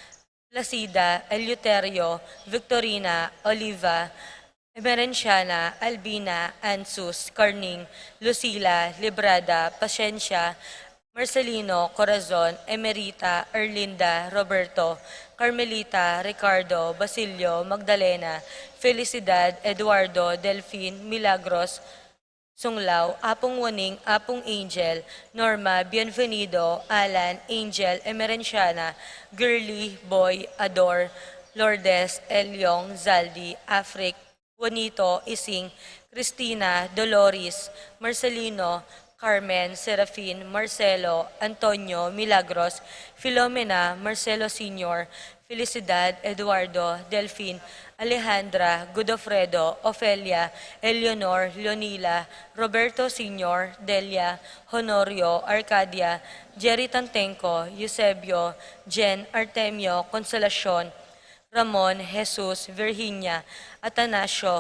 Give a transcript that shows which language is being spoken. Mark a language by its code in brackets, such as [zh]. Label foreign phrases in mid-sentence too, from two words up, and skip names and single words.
[tl] Placida, Eleuterio, Victorina, Oliva, Emerenciana, Albina, Ansus, Carning, Lucila, Librada, Pasensya, Marcelino, Corazon, Emerita, Erlinda, Roberto, Carmelita, Ricardo, Basilio, Magdalena, Felicidad, Eduardo, Delphine, Milagros, Sunglao, Apong Waning, Apong Angel, Norma, Bienvenido, Alan, Angel, Emerenciana, Girly, Boy, Ador, Lourdes, Elyong, Zaldi, Afric, Juanito, Ising, Cristina, Dolores, Marcelino, Carmen, Serafin, Marcelo, Antonio, Milagros, Filomena, Marcelo Sr., Felicidad, Eduardo, Delphine, Alejandra, Godofredo, Ofelia, Eleonor, Leonila, Roberto Sr., Delia, Honorio, Arcadia, Jerry Tantenco, Eusebio, Jen, Artemio, Consolacion, Ramon, Jesus, Virginia, Atanasio,